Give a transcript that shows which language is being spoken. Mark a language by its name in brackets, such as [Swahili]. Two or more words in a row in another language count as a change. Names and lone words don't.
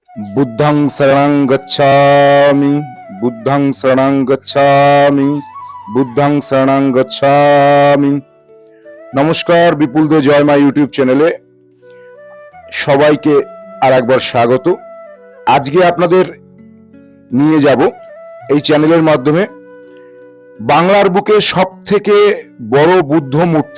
[Pali] बुद्धं शरणं गच्छामि बुद्धं शरणं गच्छामि बुद्धं शरणं गच्छामि। [Bangla] নমস্কার, বিপুল দে জয় মা ইউটিউব চ্যানেলে সবাইকে আরেকবার স্বাগত। আজকে আপনাদের নিয়ে যাব এই চ্যানেলের মাধ্যমে বাংলার বুকে সবথেকে বড় বুদ্ধ মূর্তি।